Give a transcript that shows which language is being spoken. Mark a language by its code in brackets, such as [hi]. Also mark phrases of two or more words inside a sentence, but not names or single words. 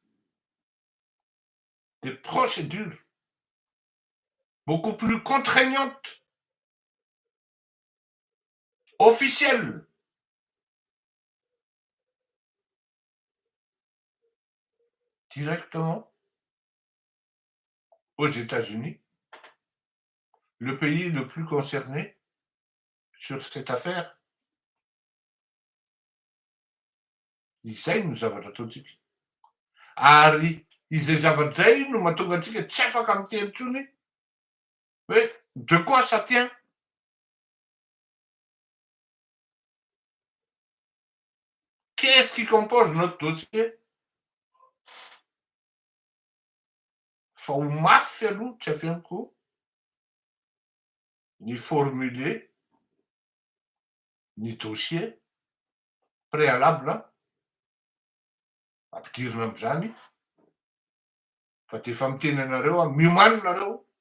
[fr] des procédures beaucoup plus contraignantes, officielles, directement aux États-Unis, le pays le plus concerné sur cette affaire. [mg] Izay no zavatra ataontsika. Ary izay zavatra zay no mahatonga antsika tsy afaka miteny intsony hoe [fr] de quoi ça tient. Qu'est-ce qui compose notre dossier? [mg] Fa ho mafy aloha tsy afianako ny formuler ny [fr] dossier préalable [mg] ampidirina am'zany fa de efa miteny anareo a miomany nareo